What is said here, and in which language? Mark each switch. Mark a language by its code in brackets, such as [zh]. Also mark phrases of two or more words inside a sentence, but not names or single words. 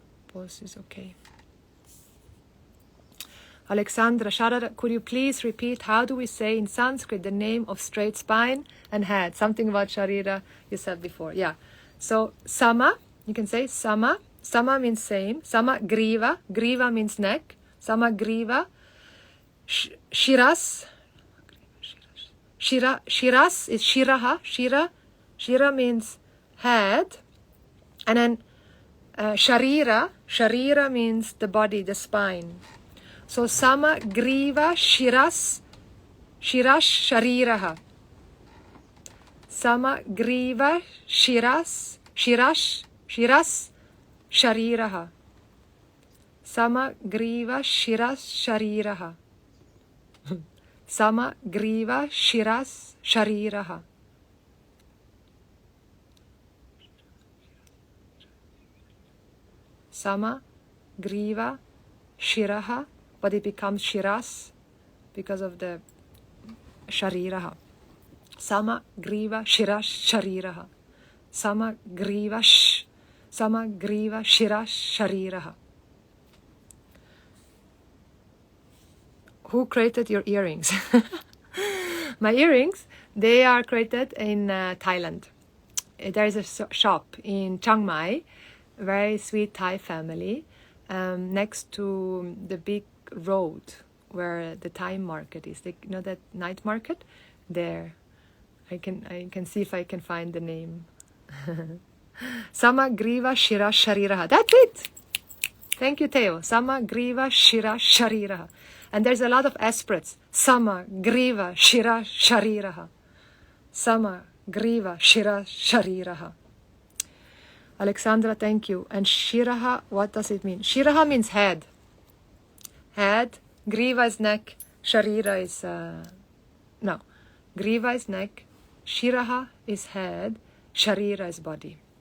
[en] Pause is okay. Alexandra, Sharada, could you please repeat how do we say in Sanskrit the name of straight spine and head? Something about Sharira you said before. Yeah. So Sama, you can say Sama. Sama means same. [sa] Sama Griva. [en] Griva means neck. [sa] Sama Griva. [en] Shiras. Shiras is Shiraha. Shira means head. And then Sharira. Sharira means the body, the spine. [sa] So Sama Griva Shiras Shariraha. Sama Griva Shiras Shariraha. Sama Griva Shiras Shariraha. Sama Griva Shiras Shariraha. Sama Griva Shiraha, [en] but it becomes Shiras because of the Shariraha. [sa] Sama Griva Shiras Shariraha. Sama Griva Shiras Shariraha. [en] Who created your earrings? My earrings, they are created in Thailand. There is a shop in Chiang Mai, very sweet Thai family, next to the big road where the Thai market is. You know that night market? There. I can see if I can find the name. [sa] Sama Griva Shira Shariraha. [en] That's it! Thank you, Theo. [sa] Sama Griva Shira Shariraha. [en] And there's a lot of aspirates. [sa] Sama Griva Shira Shariraha. Sama Griva Shira Shariraha. [en] Alexandra, thank you. And Shiraha, what does it mean? Shiraha means head. Head. Griva is neck. Sharira is... no. Griva is neck. Shiraha is head. Sharira is body.